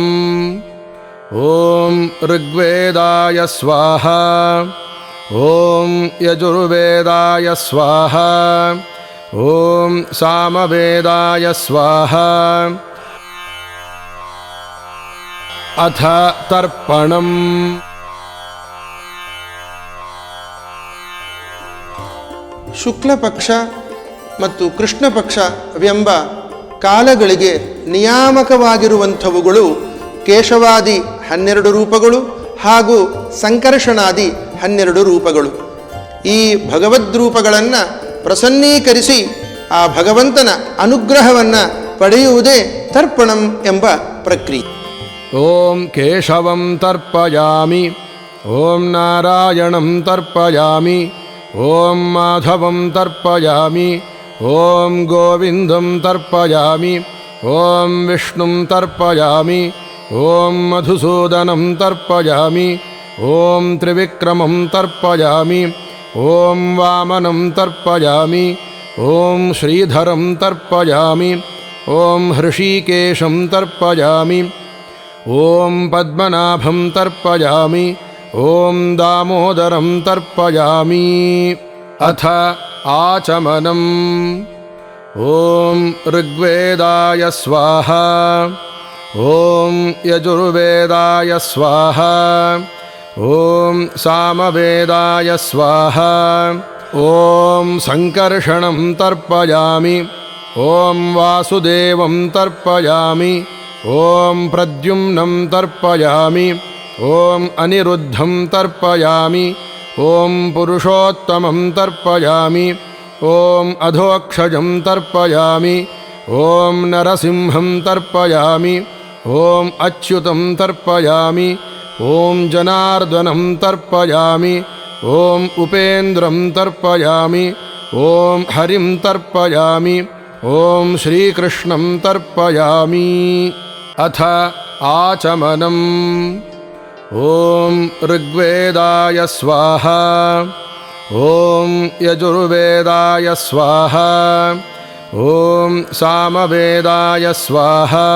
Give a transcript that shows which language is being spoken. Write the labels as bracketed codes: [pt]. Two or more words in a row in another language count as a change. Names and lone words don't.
[sa] ಓಂ ಋಗ್ವೇದಾಯ ಸ್ವಾಹ. ಓಂ ಯಜುರ್ವೇದಾಯ ಸ್ವಾಹ. ಓಂ ಸಾಮವೇದಾಯ ಸ್ವಾಹ. ಅಥ ತರ್ಪಣಂ. [kn] ಶುಕ್ಲ ಪಕ್ಷ ಮತ್ತು ಕೃಷ್ಣ ಪಕ್ಷವೆಂಬ ಕಾಲಗಳಿಗೆ ನಿಯಾಮಕವಾಗಿರುವಂಥವುಗಳು ಕೇಶವಾದಿ 12 ರೂಪಗಳು ಹಾಗೂ ಸಂಕರ್ಷಣಾದಿ 12 ರೂಪಗಳು. ಈ ಭಗವದ್ರೂಪಗಳನ್ನು ಪ್ರಸನ್ನೀಕರಿಸಿ ಆ ಭಗವಂತನ ಅನುಗ್ರಹವನ್ನು ಪಡೆಯುವುದೇ ತರ್ಪಣಂ ಎಂಬ ಪ್ರಕ್ರಿಯೆ. [sa] ಓಂ ಕೇಶವಂ ತರ್ಪಯಾಮಿ, ಓಂ ನಾರಾಯಣಂ ತರ್ಪಯಾಮಿ, ಓಂ ಮಾಧವಂ ತರ್ಪಯಾಮಿ, ಓಂ ಗೋವಿಂದಂ ತರ್ಪಯಾಮಿ, ಓಂ ವಿಷ್ಣುಂ ತರ್ಪಯಾಮಿ, ಓಂ ಮಧುಸೂದನಂ ತರ್ಪಯಾಮಿ, ಓಂ ತ್ರಿವಿಕ್ರಮಂ ತರ್ಪಯಾಮಿ, ಓಂ ವಾಮನಂ ತರ್ಪಯಾಮಿ, ಓಂ ಶ್ರೀಧರಂ ತರ್ಪಯಾಮಿ, ಓಂ ಹೃಷೀಕೇಶಂ ತರ್ಪಯಾಮಿ, ಓಂ ಪದ್ಮನಾಭಂ ತರ್ಪಯಾಮಿ, ಓಂ ದಾಮೋದರಂ ತರ್ಪಯಾಮಿ. ಅಥ ಆಚಮನಂ. ಓಂ ಋಗ್ವೇದಾಯ ಸ್ವಾಹ, ಓಂ ಯಜುರ್ವೇದಾಯ ಸ್ವಾಹ, ಓಂ ಸಾಮವೇದಾಯ ಸ್ವಾಹ, ಓಂ ಸಂಕರ್ಷಣಂ ತರ್ಪಯಾಮಿ, ಓಂ ವಾಸುದೇವಂ ತರ್ಪಯಾಮಿ, ಓಂ ಪ್ರದ್ಯುಮ್ನಂ ತರ್ಪಯಾಮಿ, ಓಂ ಅನಿರುದ್ಧಂ ತರ್ಪಯಾಮಿ, ಓಂ ಪುರುಷೋತ್ತಮಂ ತರ್ಪಯಾಮಿ, ಓಂ ಅಧೋಕ್ಷಜಂ ತರ್ಪಯಾಮಿ, ಓಂ ನರಸಿಂಹಂ ತರ್ಪಯಾಮಿ, ಓಂ ಅಚ್ಯುತಂ ತರ್ಪಯಾಮಿ, ಓಂ ಜನಾರ್ದನಂ ತರ್ಪಯಾಮಿ, ಓಂ ಉಪೇಂದ್ರಂ ತರ್ಪಯಾಮಿ, ಓಂ ಹರಿಂ ತರ್ಪಯಾಮಿ, ಓಂ ಶ್ರೀಕೃಷ್ಣಂ ತರ್ಪಯಾಮಿ. ಅಥ ಆಚಮನಂ. ಓಂ ಋಗ್ವೇದಾಯ ಸ್ವಾಹ, ಓಂ ಯಜುರ್ವೇದಾಯ ಸ್ವಾಹ, ಓಂ ಸಾಮವೇದಾಯ ಸ್ವಾಹ.